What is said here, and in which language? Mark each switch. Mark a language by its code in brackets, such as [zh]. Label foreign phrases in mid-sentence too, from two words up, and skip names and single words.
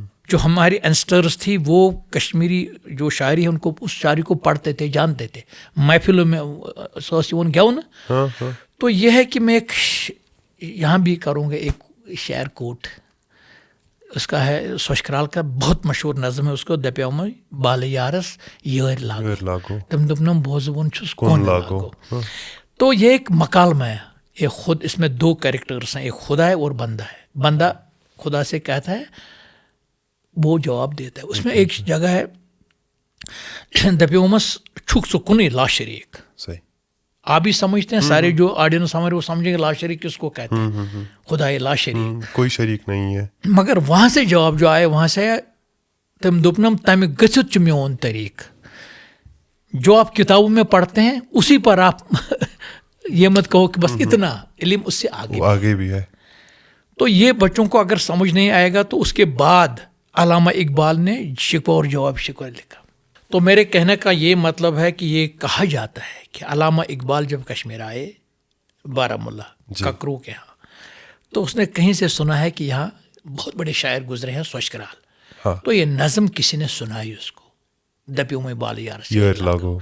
[ur] جو ہماری اینسٹرز تھی وہ کشمیری جو شاعری ہے ان کو، اس شاعری کو پڑھتے تھے، جانتے تھے، محفلوں میں سوسیون گیا نا۔ تو یہ ہے کہ میں ایک یہاں بھی کروں گا ایک شعر کوٹ، اس کا ہے سوشکرال کا بہت مشہور نظم ہے، اس کو [ks] دپیوم بال یارس یور لاگو تم دپنم بوزون چھس کون لاگو۔ [ur] تو یہ ایک مکالمہ ہے، یہ خود اس میں دو کریکٹرس ہیں، ایک خدا ہے اور بندہ ہے۔ بندہ خدا سے کہتا ہے، وہ جواب دیتا ہے۔ اس میں ایک جگہ ہے [ks] دپیومس چھک سکن لا شریک، [ur] صحیح، آپ بھی سمجھتے ہیں، سارے جو آڈینس ہمارے وہ سمجھیں گے لا شریک کس کو کہتے ہیں، خدا لا شریک، کوئی شریک نہیں ہے۔ مگر وہاں سے جواب جو آئے وہاں سے [ks] تم دپنم تمہ گژھت چھ میون طریق، [ur] جو آپ کتابوں میں پڑھتے ہیں اسی پر آپ یہ مت کہو کہ بس اتنا علم، اس سے آگے بھی ہے۔ تو یہ بچوں کو اگر سمجھ نہیں آئے گا تو اس کے بعد علامہ اقبال نے شکوہ اور جواب شکوہ لکھا۔ تو میرے کہنے کا یہ مطلب ہے کہ یہ کہا جاتا ہے کہ علامہ اقبال جب کشمیر آئے، بارہمولہ ککرو کے ہاں، تو اس نے کہیں سے سنا ہے کہ یہاں بہت بڑے شاعر گزرے ہیں سوشکرال، تو یہ نظم کسی نے سنائی اس کو، [ks] دپیوں میں بال یار لاگو۔